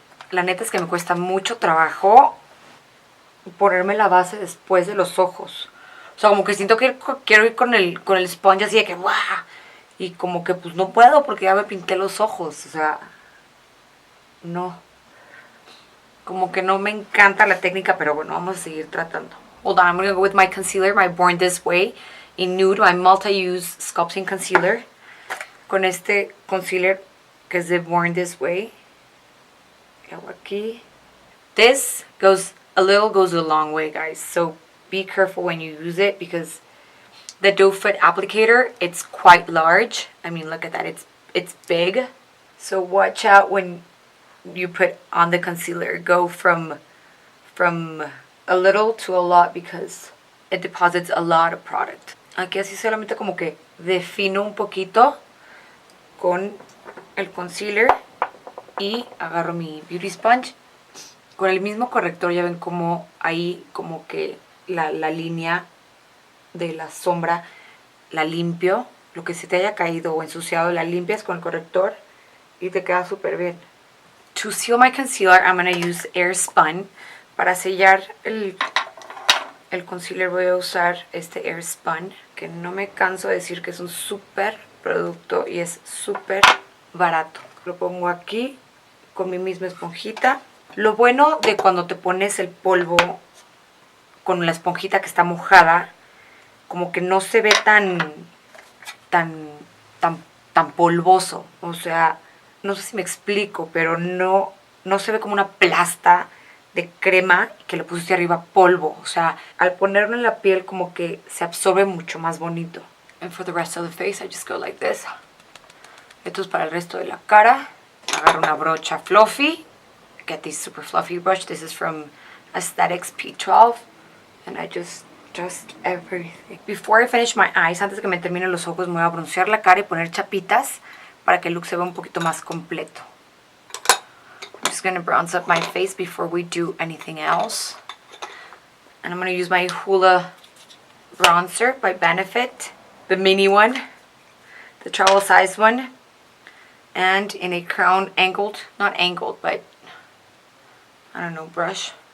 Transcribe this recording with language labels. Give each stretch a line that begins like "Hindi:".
Spanish: La neta es que me cuesta mucho trabajo ponerme la base después de los ojos. O sea, como que siento que quiero ir con el sponge así de que ¡guau! Y como que pues no puedo porque ya me pinté los ojos. O sea, no. Como que no me encanta la técnica, pero bueno, vamos a seguir tratando.
English: Hold on, I'm going to go with my concealer, my Born This Way, in nude, my multi-use sculpting concealer.
Spanish: Con este concealer que es de Born This Way. Aquí.
English: This goes a long way, guys. So be careful when you use it because the doe foot applicator, it's quite large. I mean, look at that. It's big. So watch out when you put on the concealer. Go from a little to a lot because it deposits a lot of product.
Spanish: Aquí así solamente como que defino un poquito con el concealer y agarro mi beauty sponge con el mismo corrector. Ya ven como ahí como que la línea de la sombra la limpio, lo que se te haya caído o ensuciado la limpias con el corrector y te queda súper bien.
English: To seal my concealer, I'm going to use Airspun.
Spanish: Para sellar el concealer voy a usar este Airspun, que no me canso de decir que es un súper producto y es súper barato. Lo pongo aquí con mi misma esponjita. Lo bueno de cuando te pones el polvo con la esponjita que está mojada, como que no se ve tan polvoso. O sea, no sé si me explico, pero no se ve como una plasta de crema que le pusiste arriba polvo. O sea, al ponerlo en la piel como que se absorbe mucho más bonito.
English: And for the rest of the face, I just go like this.
Spanish: Esto es para el resto de la cara. Agarro una brocha fluffy.
English: Get this super fluffy brush. This is from Aesthetics P12. And I just everything. Before I finish my eyes,
Spanish: antes de que me terminen los ojos, me voy a broncear la cara y poner chapitas para que el look se vea un poquito más completo.
English: I'm just going to bronze up my face before we do anything else. And I'm going to use my Hoola Bronzer by Benefit. The mini one. The travel size one. And in a crown angled, not angled, but I don't know, brush.